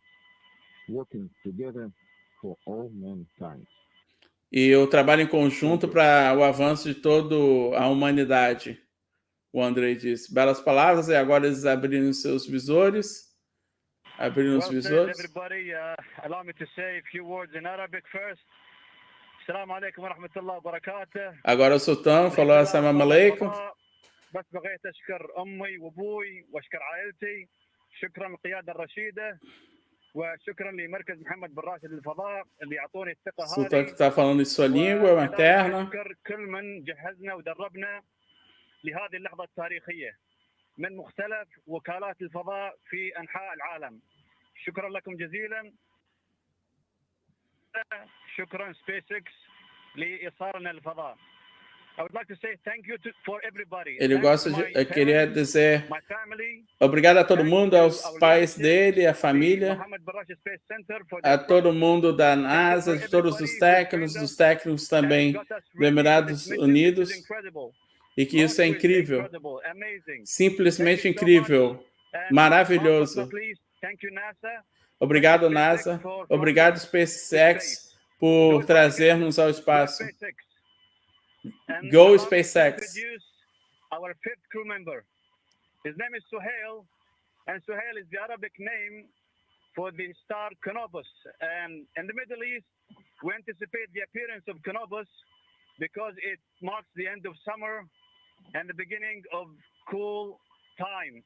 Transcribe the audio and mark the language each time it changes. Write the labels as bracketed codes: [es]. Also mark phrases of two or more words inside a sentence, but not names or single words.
[pt] E o trabalho em conjunto para o avanço de toda a humanidade. O Andrei disse. Belas palavras, e agora eles abriram seus visores. Abriram os visores. [en] Everybody, allow me to say a few words in Arabic first. [ar] السلام عليكم ورحمة الله وبركاته. [pt] Agora o Sultan falou [ar] السلام عليكم. بس بغيت اشكر امي وابوي واشكر عائلتي. شكرا للقياده الرشيده وشكرا لمركز محمد بن راشد للفضاء اللي يعطوني الثقه هذه. [pt] Sultan que está falando em sua língua materna. [ar] اشكر كل من جهزنا ودربنا لهذه اللحظه التاريخيه من مختلف وكالات الفضاء في انحاء العالم. شكرا لكم جزيلا. شكرا SpaceX لايصالنا للفضاء. [en] I would like to say thank you for everybody. [pt] Ele gosta de, queria dizer obrigado a todo mundo, aos pais dele, à família, a todo mundo da NASA, de todos os técnicos também dos Emirados Unidos, e que isso é incrível, simplesmente incrível, maravilhoso. Obrigado, NASA, obrigado, SpaceX, por trazer-nos ao espaço. [en] Go SpaceX. Our fifth crew member. His name is Suhail, and Suhail is the Arabic name for the star Canopus. And in the Middle East, we anticipate the appearance of Canopus because it marks the end of summer and the beginning of cool time.